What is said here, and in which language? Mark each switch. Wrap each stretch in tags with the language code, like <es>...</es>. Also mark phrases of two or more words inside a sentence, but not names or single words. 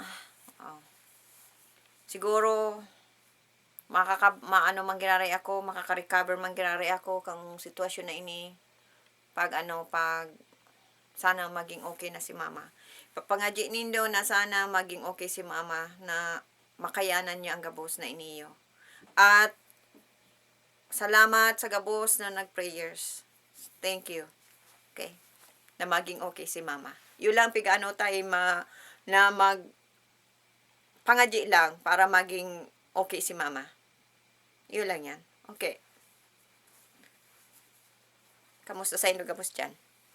<bik>Siguro, manggiraray ako, makaka-recover manggiraray ako kang sitwasyon na ini, pag sana maging okay na si mama. Papangadji nindo na sana maging okay si mama na makayanan niya ang gabos na iniyo. At salamat sa gabos na nag-prayers.</bik> <en>Thank you.</en> <bik>Okay. Na maging okay si mama. Yun lang pigano tayo na pangadji lang para maging okay si mama. Yun lang yan. Okay. Kamusta sa inyo gabos dyan?</bik>